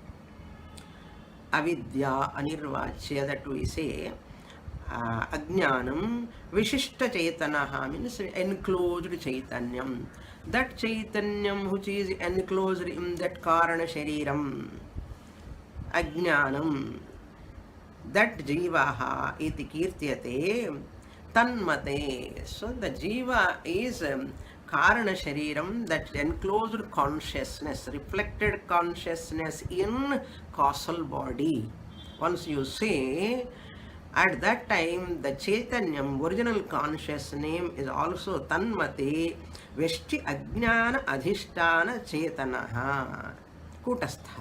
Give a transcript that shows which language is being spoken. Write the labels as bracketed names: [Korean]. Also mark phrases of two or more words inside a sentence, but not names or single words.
[Sanskrit] अविद्या, अनिर्वाच्य, [English] that we say, [Sanskrit] अज्ञानम्, विशिष्ट चैतन्यः [English] means enclosed [Sanskrit] Chaitanyam. [English] That Chaitanyam which is enclosed in that [Sanskrit] कारण शरीरम्, अज्ञानम्, that जीवः इति कीर्त्यते तन्मते. [English] So the Jiva is [Sanskrit] कारण शरीरम्, [English] that enclosed consciousness, reflected consciousness in causal body. Once you say, at that time the Chaitanyam, original conscious name, is also [Sanskrit] तन्मते वेष्टि अज्ञान अधिष्ठान चेतनः कूटस्थ.